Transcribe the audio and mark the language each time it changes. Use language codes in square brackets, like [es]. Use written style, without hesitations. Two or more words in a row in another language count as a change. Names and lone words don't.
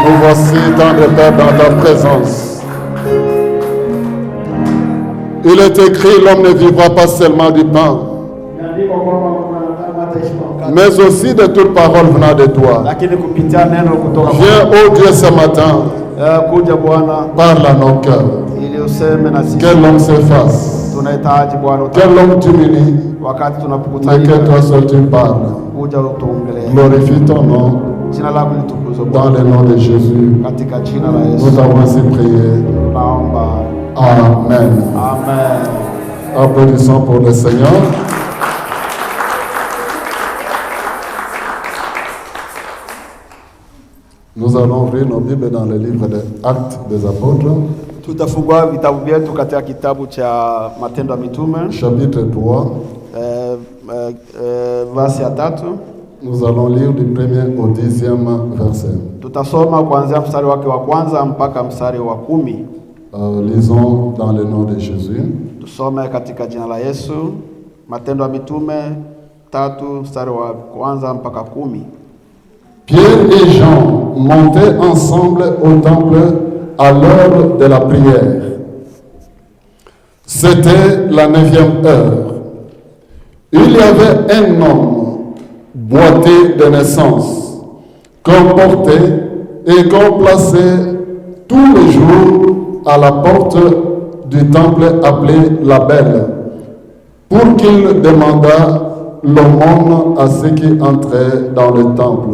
[fr] Voici, tendre Père, dans ta présence. Il est écrit, l'homme ne vivra pas seulement du pain, [sw] Imeandikwa kwamba mwanadamu hataishi kwa mkate, [fr] mais aussi de toute parole venant de toi. [sw] lakini kupitia neno kutoka kwa [fr] Viens, ô Dieu, ce matin, [sw] kuja Bwana [fr] parle à nos cœurs. [sw] ili useme na sisi. [fr] Que l'homme s'efface, [sw] Tunahitaji Bwana [fr] que l'homme diminue, [sw] wakati [fr] mais que [sw] tunapokutanika, [fr] toi seul tu parles. [sw] kuja utuongelee. [fr] Glorifie ton nom [sw] Jina lako litukuzwe [fr] dans [sw] Bwana, [fr] le nom de Jésus. [sw] katika jina la [fr] Nous [sw] Yesu [fr] avons ainsi prié. [sw] naomba, [fr] Amen. [sw] amen. [fr] Applaudissons pour le Seigneur. Nous allons ouvrir nos Bibles dans le livre des Actes des Apôtres, [sw] Tutafungua vitabu vyetu katika kitabu cha Matendo ya Mitume [fr] chapitre 3. [sw] verse ya 3. [fr] Nous allons lire du 1er au 10e verset. [sw] Tutasoma kuanzia mstari wake wa kwanza mpaka mstari wa 10. [fr] Lisons dans le nom de Jésus. [sw] Tusome katika jina la Yesu. Matendo ya Mitume 3 mstari wa kwanza mpaka 10. [fr] Pierre et Jean montaient ensemble au temple à l'heure de la prière. C'était la 9e heure. Il y avait un homme boité de naissance, qu'on portait et qu'on plaçait tous les jours à la porte du temple appelé la Belle, pour qu'il demandât l'aumône à ceux qui entraient dans le temple.